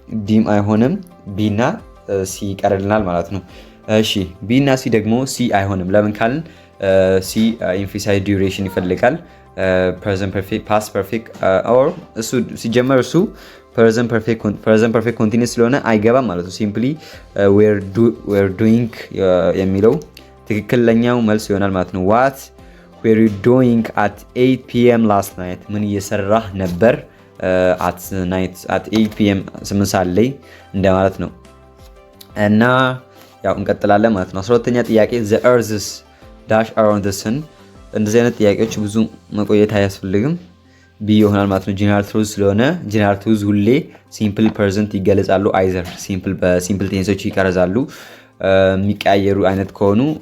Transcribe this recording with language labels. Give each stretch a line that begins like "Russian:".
Amharic: ዲም አይሆንም፣ ቢና ሲ ይቀርልናል ማለት ነው። እሺ ቢና ሲ ደግሞ ሲ አይሆንም። ለምን ካልን ሲ ኢንፊሳይድ ዱሬሽን ይፈልጋል። ፕሬዘንት ፐርፌክት ፓስት ፐርፌክት ኦር እሱ ሲጀመር እሱ ፕሬዘንት ፐርፌክት ኮንቲኒየስ ስለሆነ አይገባም ማለት ነው። ሲምፕሊ ዌር ዱይንግ የሚለው ትክክለኛው መልስ ይሆናል ማለት ነው።
English: what were you doing at 8 p.m. last night
Amharic: ምን እየሰራህ ነበር
English: at 8 p.m.
Amharic: 8 ሰዓት ላይ እንደማለት ነው። እና ያው እንቀጥላለን ማለት ነው። 12ኛ ጥያቄ
English: the earth's dash around the sun
Amharic: እንደዚህ አይነት ጥያቄዎች ብዙ መቆየት አያስፈልግም። ቢ ይሆናል ማለት ነው። ጀነራል ትሩዝ ስለሆነ ጀነራል ትሩዝ ሁሌ ሲምፕል ፕሬዘንት ይገለጻሉ። አይዘር በሲምፕል ቴንሶች ይቀርዛሉ። የሚቀያየሩ አይነት ከሆኑ